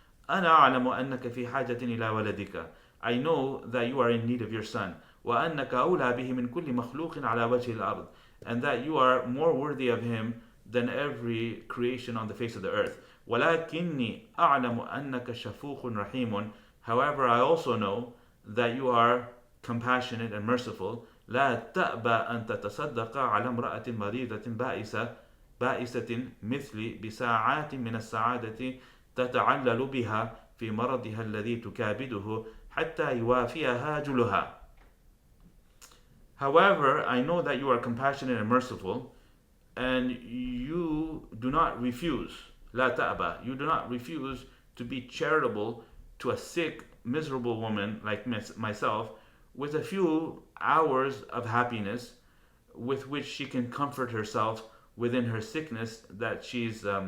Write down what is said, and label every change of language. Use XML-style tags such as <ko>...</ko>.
<ar>أنا أعلم أنك في حاجة إلى ولدك,</ar> <en>I know that you are in need of your son,</en> <ar>وأنك أولى به من كل مخلوق على وجه الأرض,</ar> <en>and that you are more worthy of him than every creation on the face of the earth.</en> <ar>ولكني أعلم أنك شفوق رحيم,</ar> <en>however I also know that you are compassionate and merciful.</en> <ar>لا تأبى أن تتصدق على امرأة مريضة بائسة مثلي بساعات من السعادة تتعلل بها في مرضها الذي تكابده حتى يوافيها جلها.</ar> <en>However, I know that you are compassionate and merciful, and you do not refuse,</en> <ar>لا تأبى,</ar> <en>you do not refuse to be charitable to a sick, miserable woman like myself, with a few hours of happiness with which she can comfort herself within her sickness that she's</en>